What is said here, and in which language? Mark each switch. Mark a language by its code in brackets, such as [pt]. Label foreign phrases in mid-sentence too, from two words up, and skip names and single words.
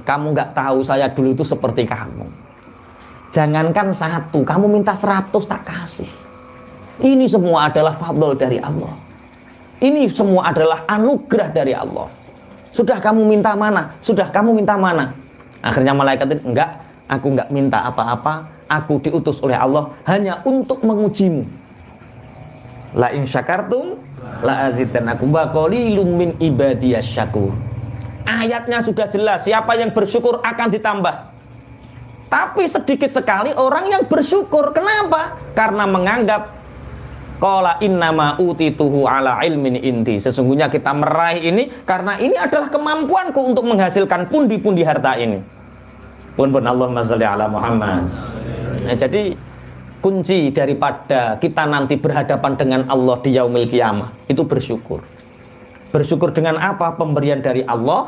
[id] Kamu nggak tahu saya dulu itu seperti kamu. Jangankan satu, kamu minta 100 tak kasih. Ini semua adalah fadl dari Allah. Ini semua adalah anugerah dari Allah. Sudah kamu minta mana? Sudah kamu minta mana? Akhirnya malaikat itu, enggak, aku enggak minta apa-apa. Aku diutus oleh Allah hanya untuk mengujimu. [ar] لئن شكرتم لأزيدنكم وقليل من عبادي الشكور. [id] Ayatnya sudah jelas, siapa yang bersyukur akan ditambah. Tapi sedikit sekali orang yang bersyukur. Kenapa? Karena menganggap [ar] قال إنما أوتيته على علم عندي. [id] Sesungguhnya kita meraih ini karena ini adalah kemampuanku untuk menghasilkan pundi-pundi harta ini. [ar] Pun اللهم صل على محمد. [id] Nah, jadi kunci daripada kita nanti berhadapan dengan Allah di [ar] يوم القيامة [id] itu bersyukur. Bersyukur dengan apa? Pemberian dari Allah.